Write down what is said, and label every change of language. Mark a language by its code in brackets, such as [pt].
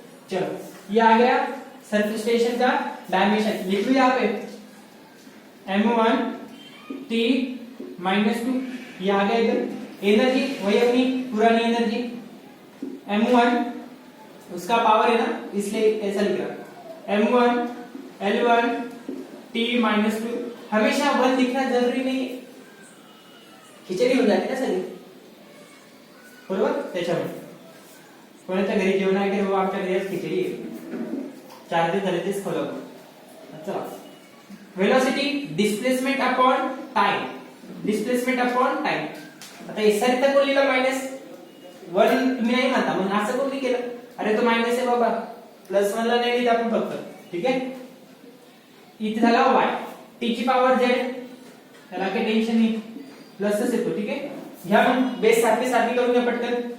[hi] चलो ये आ गया सरफेस टेंशन का डायमेंशन. लिख लो यहाँ पे m1 t -2. ये आ गया इधर. एनर्जी वही अपनी पुरानी एनर्जी m1, उसका पावर है ना, इसलिए ऐसा लिख रहा. m1 l1 t -2. हमेशा 1 लिखना जरूरी नहीं है, [mr] खिचडी होऊन जाते ना सगळी, बरोबर. त्याच्यामुळे कोणाच्या घरी जेवण आहे की आमच्या घरी आज खिचडी आहे. 4 दिवस झाले तेच खाल्लं. चला, velocity displacement upon time. Displacement upon time. आता एसआर तर कोण लिहिलं -1 तुम्ही नाही म्हणता, मग असं कोणी केलं? अरे तो मायनस आहे बाबा, +1 ला नाही लिहित आपण फक्त. ठीक आहे, इथे झाला y, t ची पॉवर z, त्याला काही टेन्शन नाही, प्लसच येतो. ठीक आहे, घ्या मग बेस सारखी करून घ्या पटकन.